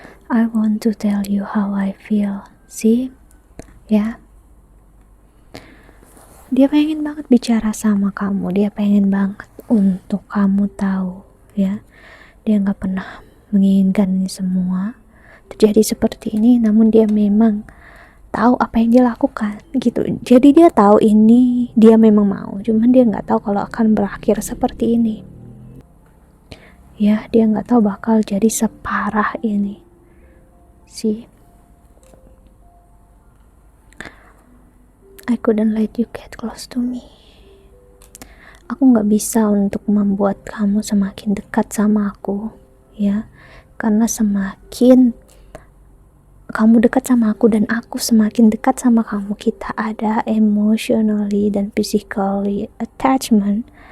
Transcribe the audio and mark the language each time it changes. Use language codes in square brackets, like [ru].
[en] I want to tell you how I feel. See? [id] Ya. Dia pengen banget bicara sama kamu. Dia pengen banget untuk kamu tahu, ya. Dia gak pernah menginginkan ini semua terjadi seperti ini, namun dia memang tahu apa yang dia lakukan gitu. Jadi dia tahu ini dia memang mau, cuman dia gak tahu kalau akan berakhir seperti ini. Ya, dia gak tahu bakal jadi separah ini. [en] See, I couldn't let you get close to me. [id] Aku gak bisa untuk membuat kamu semakin dekat sama aku, ya. Karena semakin kamu dekat sama aku dan aku semakin dekat sama kamu, kita ada [en] emotionally [id] dan [en] physically attachment.